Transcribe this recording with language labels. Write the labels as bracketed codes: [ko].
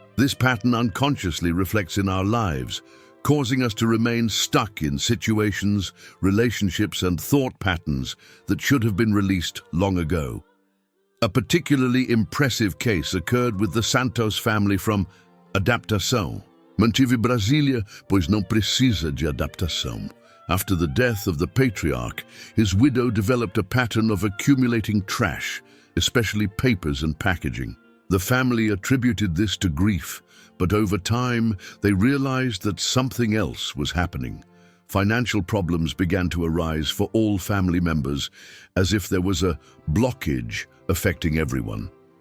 [en] This pattern unconsciously reflects in our lives, causing us to remain stuck in situations, relationships, and thought patterns that should have been released long ago. A particularly impressive case occurred with the Santos family from [pt] Adaptação. Mantive Brasília, pois não precisa de adaptação. [en] After the death of the patriarch, his widow developed a pattern of accumulating trash, especially papers and packaging. The family attributed this to grief, but over time they realized that something else was happening. Financial problems began to arise for all family members, as if there was a blockage affecting everyone.